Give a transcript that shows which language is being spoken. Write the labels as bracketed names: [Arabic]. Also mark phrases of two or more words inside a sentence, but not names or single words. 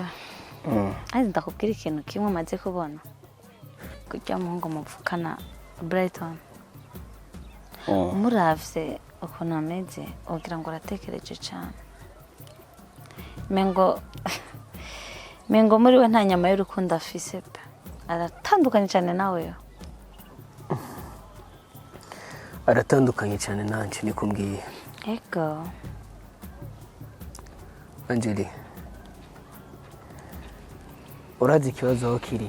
[Rundi] Azi ndakubwira ikintu kimwe maze kubona. Kujya mu ngo muvukana Brighton. Umuravye ukuntu ameze ugira ngo uratekereje cyane. Mengo muri we nta nyama y'urukundo afise pe. Aratandukanye cyane nawe. Aratandukanye cyane nanje niko mbwiye. Ego. Angeli, urazi ikibazo aho kiri?